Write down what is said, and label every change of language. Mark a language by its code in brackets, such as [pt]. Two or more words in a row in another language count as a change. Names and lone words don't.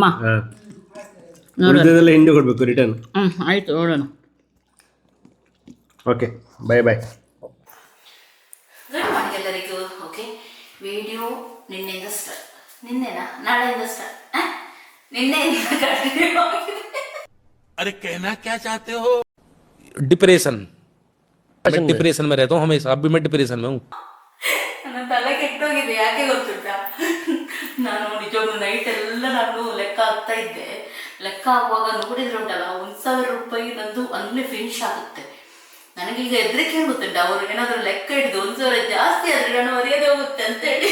[kn] ನೋಡೋಣ, ಹಿಂದೆ ಕೊಡಬೇಕು ರಿಟರ್ನ್. ಆಯಿತು, ನೋಡೋಣ. [en] OK, bye bye. good morning [kn] ಎಲ್ಲರಿಗೂ. ಓಕೆ, ವಿಡಿಯೋ ನಿನ್ನೆಯಿಂದ ಸ್ಟಾರ್ಟ್. ನಿನ್ನೆನಾ? ನಾಳೆಯಿಂದ ಸ್ಟಾರ್ಟ್. ನಿನ್ನೆಯಿಂದ ಕಂಟಿನ್ಯೂ ಆಗಿದೆ. [hi] अरे कहना क्या चाहते हो? डिप्रेशन, मैं डिप्रेशन में रहता हूँ हमेशा, अब भी मैं डिप्रेशन में हूँ। [kn] ನನ್ನ ತಲೆ ಕೆಟ್ಟೋಗಿದೆ. ಯಾಕೆ ಗೊತ್ತುಂಟಾ, ನಾನು ನಿಜವಾಗ್ಲೂ ನೈಟ್ ಎಲ್ಲ ನಾನು ಲೆಕ್ಕ ಹಾಕ್ತಾ ಇದ್ದೆ. ಲೆಕ್ಕ ಆಗುವಾಗ ನೋಡಿದ್ರೆ ಉಂಟಲ್ಲ, 1,000 ರೂಪಾಯಿ ನಂದು ಅಲ್ಲೇ ಫಿನಿಶ್ ಆಗುತ್ತೆ. ನನಗೀಗ ಹೆದರಿಕೆ ಗೊತ್ತುಂಟ, ಅವರು ಏನಾದರೂ ಲೆಕ್ಕ ಹಿಡಿದು 1,000 ಜಾಸ್ತಿ ಆದರೆ ನಾನು ಮರ್ಯಾದೆ ಹೋಗುತ್ತೆ ಅಂತೇಳಿ.